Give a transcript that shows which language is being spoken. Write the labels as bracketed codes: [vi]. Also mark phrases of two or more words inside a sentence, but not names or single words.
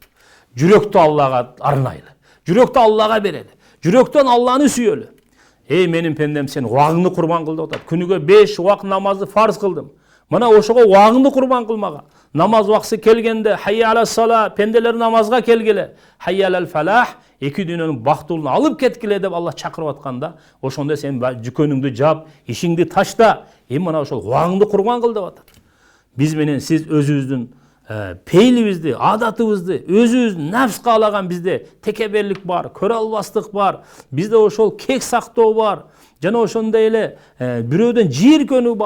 [ky] Жүрөктү Аллага арнайлы. Жүрөктү Аллага берели. Жүрөктөн Алланы сүйөлү. Эй менин пендем, сен убагыңды курбан кыл деп атат. Күнүгө 5 убак намазды фарз кылдым. Мына ошого убагыңды курбан кылмага. Намаз убакыты келгенде [ar] حي على الصلاة, [ky] пенделер намазга келгиле. [ar] حي على الفلاح, [ky] эки дүйнөнүн бактылын алып кеткиле деп Алла чакырып атканда, ошондо сен жүкөнүңдү жап, ишиңди ташта, мына ошол убагыңды курбан кыл деп атат. Биз менен сиз өзүбүздүн пейлибизди, адатыбызды, өзүбүздүн нафс каалаган бизде текеберлик бар, көрө албастык бар, бизде ошол кек сактоо бар, жана ошондой эле бирөөдөн жийиркөнүү бар.